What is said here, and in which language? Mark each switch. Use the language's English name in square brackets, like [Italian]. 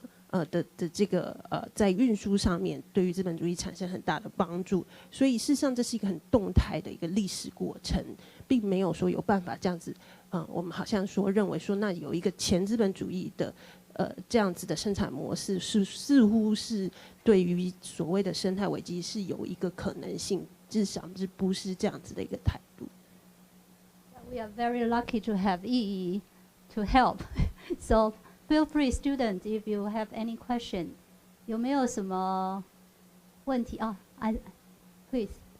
[Chinese] 的这个在运输上面对于资本主义产生很大的帮助，所以事实上这是一个很动态的一个历史过程，并没有说有办法这样子，我们好像说认为说那有一个前资本主义的这样子的生产模式似乎是对于所谓的生态危机是有一个可能性，至少是不是这样子的一个态度。 [English] We are very lucky to have Yi to help. So feel free, students, if you have any question. [Chinese] 有没有什么问题啊？ [English] Please.